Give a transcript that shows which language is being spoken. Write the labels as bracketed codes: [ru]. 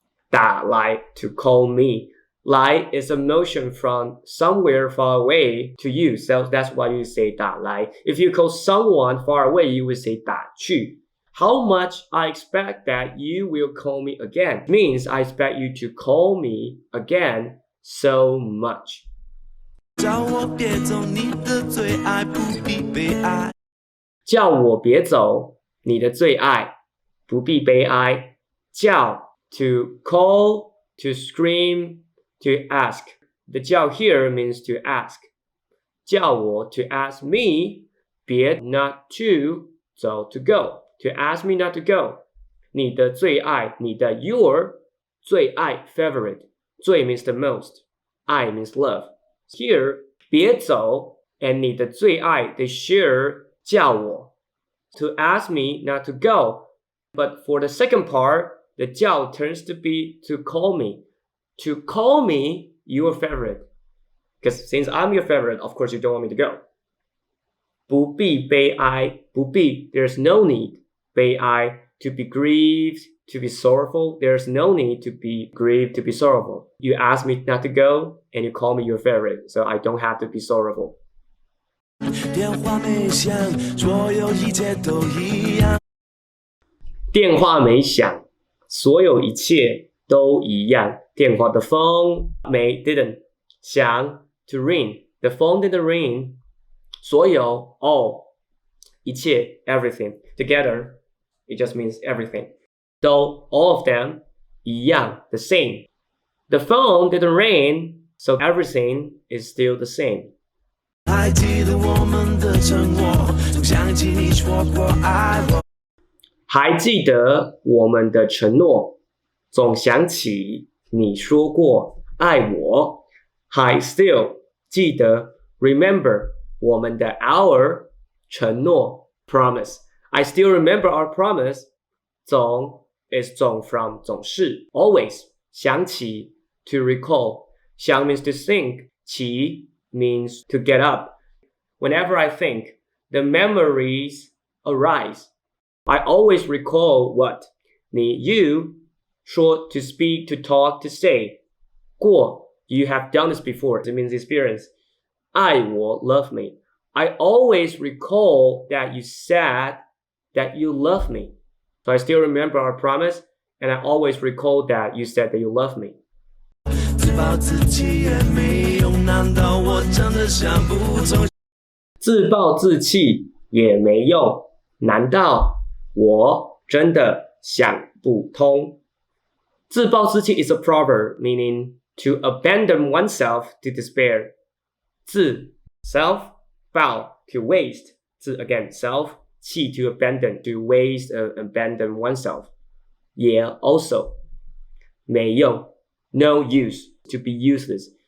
[en] 打来 to call me 来 is a motion from somewhere far away to you so that's why you say 打来 if you call someone far away you would say 打去How much I expect that you will call me again means I expect you to call me again so much. [zh] 叫我别走，你的最爱不必悲哀。叫我别走，你的最爱不必悲哀。 [en] 叫 to call, to scream, to ask. The 叫 here means to ask. 叫我 to ask me, 别 not to 走 to go.To ask me not to go. [zh] 你的最爱， [en] 你的 your 最爱 favorite. 最 means the most. 爱 means love. Here 别走 and 你的最爱 they share 叫我 to ask me not to go. But for the second part, the 叫 turns to be to call me. To call me your favorite. Because since I'm your favorite, of course you don't want me to go. [zh] 不必悲哀， [en] 不必 there's no need. 悲哀 to be grieved, to be sorrowful. There's no need to be grieved, to be sorrowful. You ask me not to go, and you call me your favorite, so I don't have to be sorrowful. [zh] 电话没响，所有一切都一样。电话没响，所有一切都一样。 [en] 电话的 phone 没 didn't 响 to ring. The phone didn't ring. 所有 all 一切 everything together. It just means everything. So all of them 一样 the same. The phone didn't ring, so everything is still the same. [zh] 还记得我们的承诺，总想起你说过爱我。还记得我们的承诺，总想起你说过爱我。 [en] 还 still 记得 remember 我们的 our 承诺 promise. I still remember our promise. 总 is 总 from 总是 always 想起 to recall. 想 means to think. 起 means to get up. Whenever I think, the memories arise. I always recall what 你 you 说 to speak, to talk, to say. 过 you have done this before. It means experience. 爱我 love me. I always recall that you said that you love me. So I still remember our promise, and I always recall that you said that you love me. 自暴自弃也没用，难道我真的想不通？自暴自弃也没用，难道我真的想不通？自暴自弃 is a proverb meaning to abandon oneself to despair. 自 self, 暴 to waste. 自 again self, 弃 to abandon, to waste, abandon oneself. 也 also 没用 no use, to be useless.